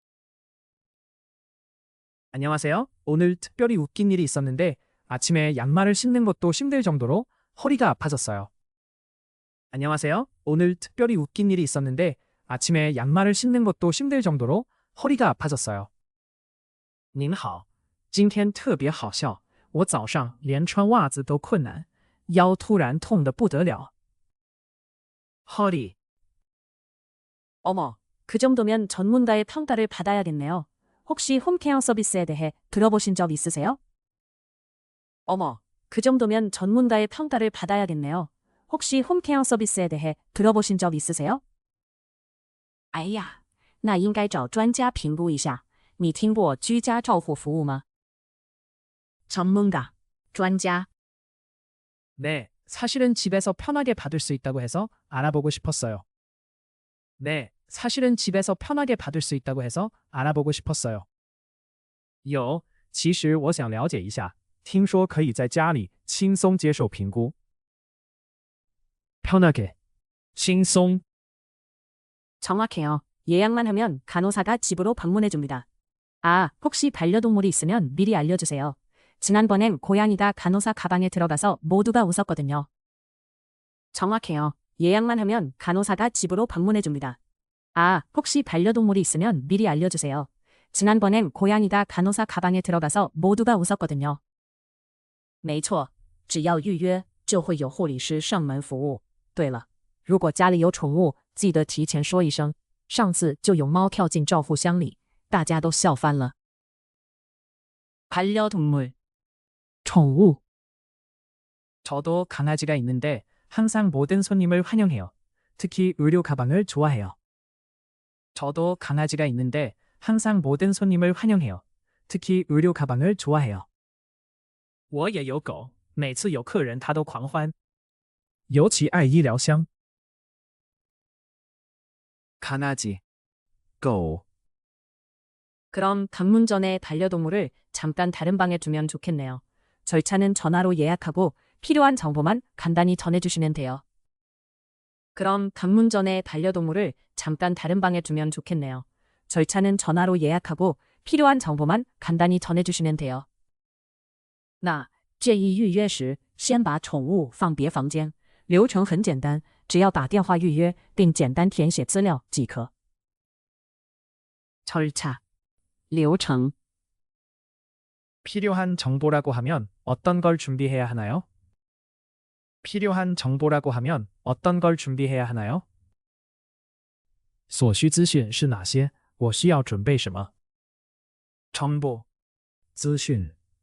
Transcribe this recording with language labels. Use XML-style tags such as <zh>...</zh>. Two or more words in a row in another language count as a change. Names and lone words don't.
<ko>안녕하세요. 오늘 특별히 웃긴 일이 있었는데 아침에 양말을 신는 것도 힘들 정도로 허리가 아파졌어요. 안녕하세요. 오늘 특별히 웃긴 일이 있었는데 아침에 양말을 신는 것도 힘들 정도로 허리가 아파졌어요.</ko> <zh>您好，今天特别好笑，我早上连穿袜子都困难，腰突然痛得不得了。허리,</zh> <ko>어머, 그 정도면 전문가의 평가를 받아야겠네요. 혹시 홈케어 서비스에 대해 들어보신 적 있으세요? 어머, 그 정도면 전문가의 평가를 받아야겠네요. 혹시 홈케어 서비스에 대해 들어보신 적 있으세요?</ko> <zh>哎呀，那应该找专家评估一下。你听过居家照护服务吗？</zh> <ko>전문가, 专家. 네, 사실은 집에서 편하게 받을 수 있다고 해서 알아보고 싶었어요. 네, 사실은 집에서 편하게 받을 수 있다고 해서 알아보고 싶었어요.</ko> <zh>有，其实我想了解一下，听说可以在家里轻松接受评估。</zh> <ko>편하게, 轻松, 정확해요. 예약만 하면 간호사가 집으로 방문해줍니다. 아, 혹시 반려동물이 있으면 미리 알려주세요. 지난번엔 고양이가 간호사 가방에 들어가서 모두가 웃었거든요. 정확해요. 예약만 하면 간호사가 집으로 방문해줍니다. 아, 혹시 반려동물이 있으면 미리 알려주세요. 지난번엔 고양이가 간호사 가방에 들어가서 모두가 웃었거든요.</ko> <zh>没错，只要预约就会有护理师上门服务。对了，如果家里有宠物，记得提前说一声。上次就有猫跳进照护箱里，大家都笑翻了。반려동물, 宠物.</zh> <ko>저도 강아지가 있는데 항상 모든 손님을 환영해요. 특히 의료 가방을 좋아해요. 저도 강아지가 있는데 항상 모든 손님을 환영해요. 특히 의료 가방을 좋아해요.</ko> <zh>我也有狗，每次有客人它都狂欢，尤其爱医疗箱。</zh> <ko>강아지, 狗, 그럼 방문 전에 반려동물을 잠깐 다른 방에 두면 좋겠네요. 절차는 전화로 예약하고 필요한 정보만 간단히 전해주시면 돼요. 그럼 방문 전에 반려동물을 잠깐 다른 방에 두면 좋겠네요. 절차는 전화로 예약하고 필요한 정보만 간단히 전해주시면 돼요.</ko> <zh>那建议预约时先把宠物放别房间， 流程很简单，只要打电话预约并简单填写资料即可。절차, 流程</zh> <ko>필요한 정보라고 하면 어떤 걸 준비해야 하나요? 필요한 정보라고 하면 어떤 걸 준비해야 하나요?</ko> <zh>所需资讯是哪些？我需要准备什么？</zh> <ko>정보, 资讯</ko>